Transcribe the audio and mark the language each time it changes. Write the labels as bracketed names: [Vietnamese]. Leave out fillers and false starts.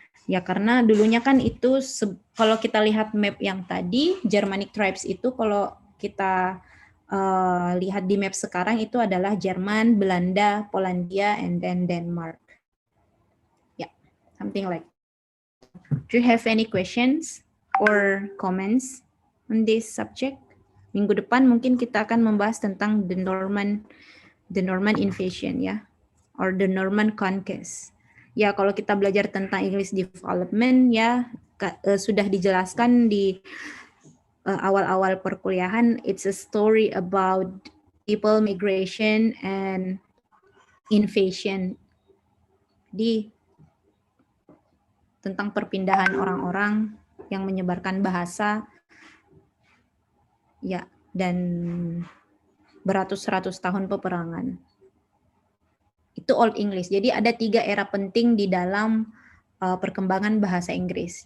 [Indonesian] Ya karena dulunya kan itu kalau kita lihat map yang tadi, Germanic tribes itu kalau kita lihat di map sekarang itu adalah Jerman, Belanda, Polandia, [English] and then [Indonesian] Denmark. [English] Yeah, something like. Do you have any questions or comments on this subject? [Indonesian] Minggu depan mungkin kita akan membahas tentang [English] the Norman invasion [Indonesian] ya, [English] or the Norman conquest. [Indonesian] Ya, kalau kita belajar tentang English development ya sudah dijelaskan di awal-awal perkuliahan. [English] It's a story about people migration and invasion. [Indonesian] Di tentang perpindahan orang-orang yang menyebarkan bahasa ya, dan beratus-ratus tahun peperangan. Itu Old English. Jadi ada 3 era penting di dalam perkembangan bahasa Inggris.